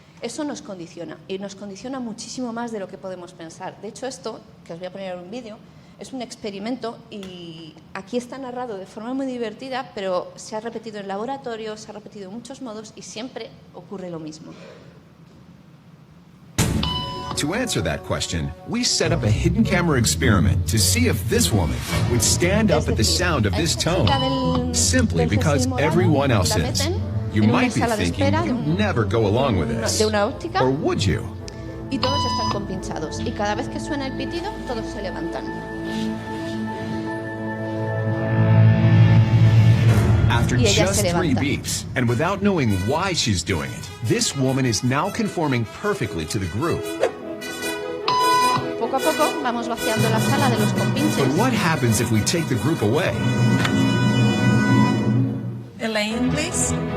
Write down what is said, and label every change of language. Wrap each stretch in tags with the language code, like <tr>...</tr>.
<es>Eso nos condiciona, y nos condiciona muchísimo más de lo que podemos pensar. De hecho, esto, que os voy a poner en un vídeo, es un experimento, y aquí está narrado de forma muy divertida, pero se ha repetido en laboratorio, se ha repetido en muchos modos y siempre ocurre lo mismo.</es> <en>To answer that question, we set up a hidden camera experiment to see if this woman would stand up at the sound of this tone, simply because everyone else is. You might be thinking you'd never go along with this, or would you?</en> <es>Y todos están compinchados. Y cada vez que suena el pitido, todos se levantan.</es> <en>After just 3 beeps, and without knowing why she's doing it, this woman is now conforming perfectly to the group.</en> <es>Poco a poco vamos vaciando la sala de los compinches.</es> <en>But what happens if we take the group away? Elaine, please.</en>